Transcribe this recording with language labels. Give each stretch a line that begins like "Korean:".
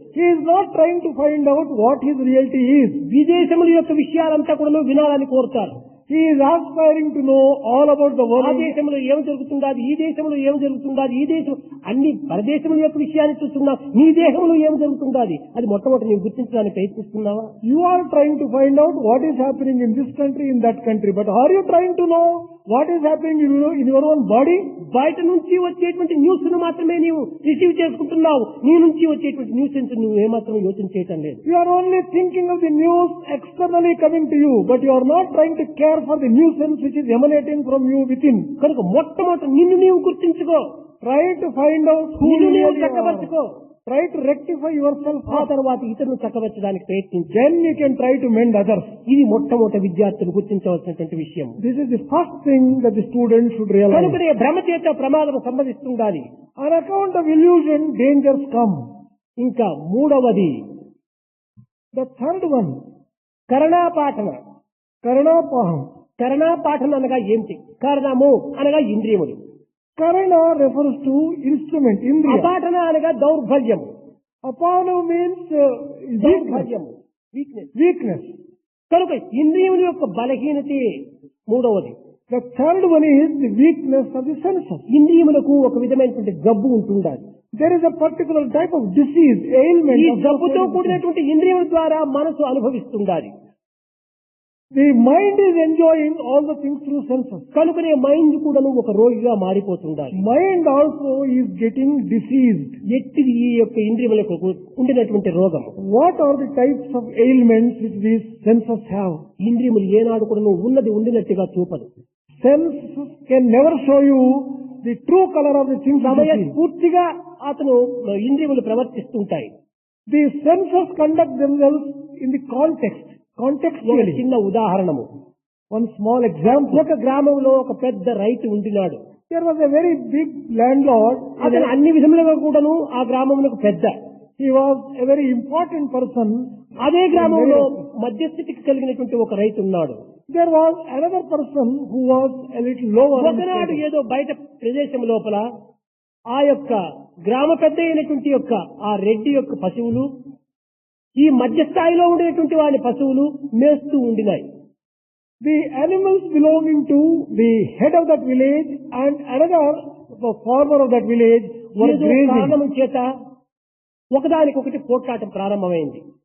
English: He is not trying to find out what his reality is.
Telugu: విదేశముల యొక్క విషయాలంతా కూడా వినాలని కోరుతారు.
English: He is aspiring to know all about the
Telugu: ఆ
English: world.
Telugu: దేశంలో ఏం జరుగుతుండాది, ఈ దేశంలో ఏం జరుగుతుండాది, ఈ దేశం అన్ని పరదేశముల యొక్క విషయాన్ని చూస్తున్నా, నీ దేశంలో ఏం జరుగుతుండాది అది మొట్టమొదటి నీవు గుర్తించడానికి ప్రయత్నిస్తున్నావా?
English: You are trying to find out what is happening in this country, in that country. But are you trying to know what is happening in your own body?
Telugu: బయట నుంచి వచ్చేటువంటి న్యూస్ ను మాత్రమే నీవు రిసీవ్ చేసుకుంటున్నావు. నీ నుంచి వచ్చేటువంటి న్యూస్ నువ్వు ఏమాత్రం యోచన చేయటం లేదు.
English: You are only thinking of the news externally coming to you, but you are not trying to care for the nuisance which is emanating from you within.
Telugu: కనుక మొట్టమొదటి నిన్ను నీవు గుర్తించుకో,
English: Try to find out who
Telugu: నిన్ను
English: you
Telugu: నీవు
English: really
Telugu: చక్కబరుచుకో.
English: are. Try to rectify yourself
Telugu: ఆ
English: first.
Telugu: తర్వాత ఇతరులను చక్కబరచడానికి ప్రయత్నించు.
English: Then you can try to mend others.
Telugu: ఇది మొట్టమొదటి విద్యార్థులు గుర్తించవలసినటువంటి విషయం.
English: This is the first thing that the student should realize.
Telugu: కనుకనే భ్రమ చేత ప్రమాదం సంభవిస్తుండాలి.
English: On account of illusion, dangers come.
Telugu: ఇంకా మూడవది
English: The third one,
Telugu: కరణాపాఠన.
English: Karanapaham.
Telugu: కరణాపాఠన అనగా ఏమిటి? కారణము అనగా ఇంద్రియములు,
English: Karana refers to instrument, Indriya.
Telugu: అపాఠన అనగా దౌర్బల్యము.
English: Apana means weakness.
Telugu: దౌర్బల్యము,
English: Weakness. Weakness.
Telugu: కనుక ఇంద్రియముల యొక్క బలహీనతే మూడవది.
English: The third one is the weakness of the senses.
Telugu: ఇంద్రియములకు ఒక విధమైనటువంటి గబ్బు ఉంటుండాలి.
English: There is a particular type of disease, ailment.
Telugu: ఈ
English: of
Telugu: గబ్బుతో
English: the senses.
Telugu: కూడినటువంటి ఇంద్రియముల ద్వారా మనసు అనుభవిస్తుండాలి.
English: The mind is enjoying all the things through senses.
Telugu: కనుకనే మైండ్ కూడాను ఒక రోగిగా మారిపోతుండాలి.
English: Mind also is getting diseased.
Telugu: ఎట్టిది ఈ యొక్క ఇంద్రియములకు ఉండినటువంటి రోగం?
English: What are the types of ailments which these senses have?
Telugu: ఇంద్రియములు ఏనాడు కూడాను ఉన్నది ఉండినట్టుగా చూపదు.
English: Senses can never show you the true color of the things that you see.
Telugu: సమయస్ఫూర్తిగా అతను ఇంద్రియములు ప్రవర్తిస్తుంటాయి.
English: The senses conduct themselves in the context.
Telugu: ఒక
English: Contextually.
Telugu: చిన్న ఉదాహరణము.
English: One small example.
Telugu: ఒక గ్రామంలో ఒక పెద్ద రైతు ఉండినాడు.
English: There was a very big landlord.
Telugu: అతను అన్ని విధములుగా కూడాను ఆ గ్రామములకు పెద్ద.
English: He was a very important person.
Telugu: అదే గ్రామంలో మధ్యస్థితికి కలిగినటువంటి ఒక రైతు ఉన్నాడు.
English: There was another person who was a little lower. in
Telugu: ఒకనాడు
English: status.
Telugu: ఏదో బయట ప్రదేశం లోపల ఆ యొక్క గ్రామ పెద్ద అయినటువంటి యొక్క ఆ రెడ్డి యొక్క పశువులు ఈ మధ్య స్థాయిలో ఉండేటువంటి వాడి పశువులు మేస్తూ ఉండినాయి.
English: The animals belonging to the head of that village and another, the farmer of that village, were
Telugu: ఏదో
English: grazing.
Telugu: కారణం చేత ఒకదానికొకటి పోట్లాటం ప్రారంభమైంది.